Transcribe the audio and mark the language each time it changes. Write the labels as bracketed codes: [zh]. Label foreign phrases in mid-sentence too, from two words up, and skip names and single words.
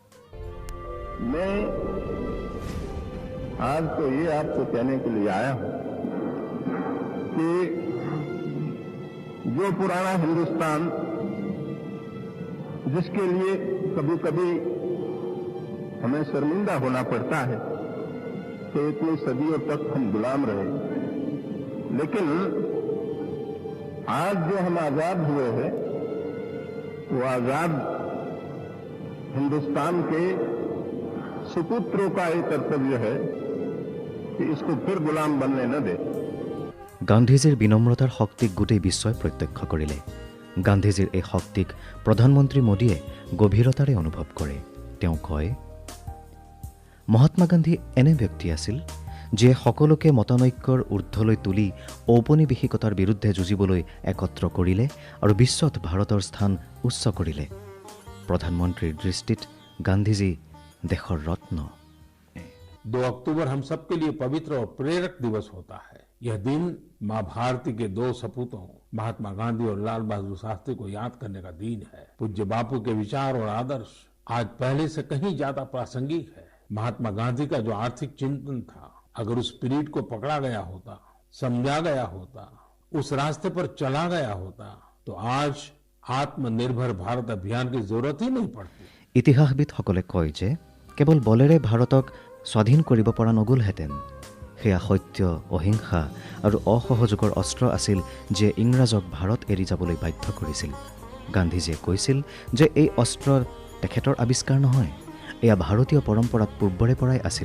[hi] मैं आज तो ये आपको कहने के लिए आया हूं कि जो पुराना हिंदुस्तान जिसके लिए कभी कभी हमें शर्मिंदा होना पड़ता है कि इतनी सदियों तक हम गुलाम रहे, लेकिन आज जो हम आजाद हुए हैं वो आजाद हिंदुस्तान के सुपुत्रों का एक कर्तव्य है कि इसको फिर गुलाम बनने न दे। [as] গান্ধীজীৰ বিনম্ৰতাৰ শক্তিক গোটেই বিশ্বই প্ৰত্যক্ষ কৰিলে। গান্ধীজীৰ এই শক্তিক প্ৰধানমন্ত্ৰী মোদীয়ে গভীৰতাৰে অনুভৱ কৰে। তেওঁ কয়, মহাত্মা গান্ধী এনে ব্যক্তি আছিল যিয়ে সকলোকে মতানৈক্যৰ ঊৰ্ধলৈ তুলি ঔপনিৱেশিকতাৰ বিৰুদ্ধে যুঁজিবলৈ একত্ৰ কৰিলে আৰু বিশ্বত ভাৰতৰ স্থান উচ্চ কৰিলে। প্ৰধানমন্ত্ৰীৰ দৃষ্টিত গান্ধীজী দেশৰ ৰত্ন। [hi] 2 अक्टूबर हम सबके लिए पवित्र और प्रेरक दिवस होता है। यह दिन माँ भारती के 2 सपूतों महात्मा गांधी और लाल बहादुर शास्त्री को याद करने का दिन है। पूज्य बापू के विचार और आदर्श आज पहले से कहीं ज्यादा प्रासंगिक है। महात्मा गांधी का जो आर्थिक चिंतन था, अगर उस स्पिरिट को पकड़ा गया होता, समझा गया होता, उस रास्ते पर चला गया होता, तो आज आत्मनिर्भर भारत अभियान की जरूरत ही नहीं पड़ती। [as] ইতিহাসবিদসকলে কয় যে কেৱল বলেৰে ভাৰতক স্বাধীন কৰিব পৰা নগ'লহেঁতেন। সেয়া সত্য, অহিংসা আৰু অসহযোগৰ অস্ত্ৰ আছিল যে ইংৰাজক ভাৰত এৰি যাবলৈ বাধ্য কৰিছিল। গান্ধীজীয়ে কৈছিল যে এই অস্ত্ৰ তেখেতৰ আৱিষ্কাৰ নহয়, এয়া ভাৰতীয় পৰম্পৰাত পূৰ্বৰে পৰাই আছিল।